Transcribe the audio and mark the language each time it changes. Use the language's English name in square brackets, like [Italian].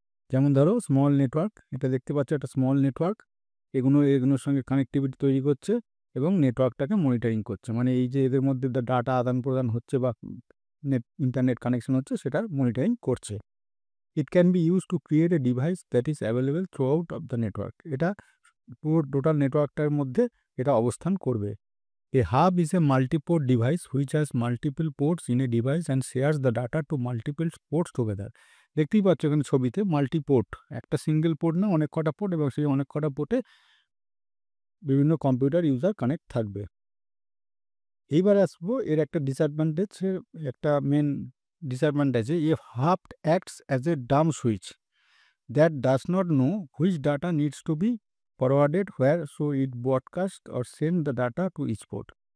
[Bangla] যেমন ধরো small network, এটা দেখতে পাচ্ছ একটা স্মল নেটওয়ার্ক, এগুলোর সঙ্গে কানেক্টিভিটি তৈরি করছে এবং নেটওয়ার্কটাকে মনিটরিং করছে, মানে এই যে এদের মধ্যে ডাটা আদান প্রদান হচ্ছে বা ইন্টারনেট কানেকশন হচ্ছে সেটার মনিটরিং করছে। [English] It can be use to create a device that is available through out of the network. [Bangla] এটা পুরো টোটাল নেটওয়ার্কটার মধ্যে এটা অবস্থান করবে। [English] A hub is a multi-port device which has multiple ports in a device and shares the data to multiple ports together. [Bangla] দেখতেই পাচ্ছ এখানে ছবিতে মাল্টি পোর্ট, একটা সিঙ্গেল পোর্ট না, অনেক কটা পোর্ট, এবং সেই অনেক কটা পোর্টে বিভিন্ন কম্পিউটার ইউজার কানেক্ট থাকবে। এইবার আসবো এর একটা ডিসঅ্যাডভান্টেজ, একটা main disadvantage, [English] A hub acts as a dumb switch that does not know which data needs to be forwarded where, so it broadcast or send the data to each port.